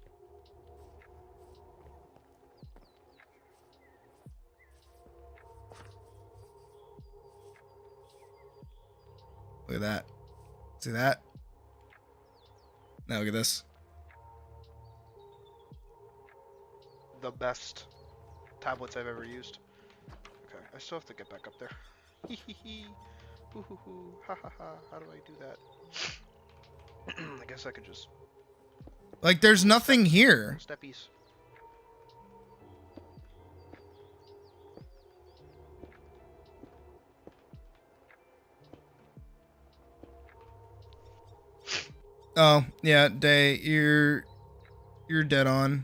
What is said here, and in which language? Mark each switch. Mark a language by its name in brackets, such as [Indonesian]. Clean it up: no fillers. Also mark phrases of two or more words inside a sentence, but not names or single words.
[English] Look at that. See that? Now look at this. the best tablets I've ever used. Okay, I still have to get back up there. Hee hee hee. Hoo hoo hoo. Ha ha ha. How do I do that? I guess I could just... Like, there's nothing here. Steppies. Oh, yeah, Day, you're dead on.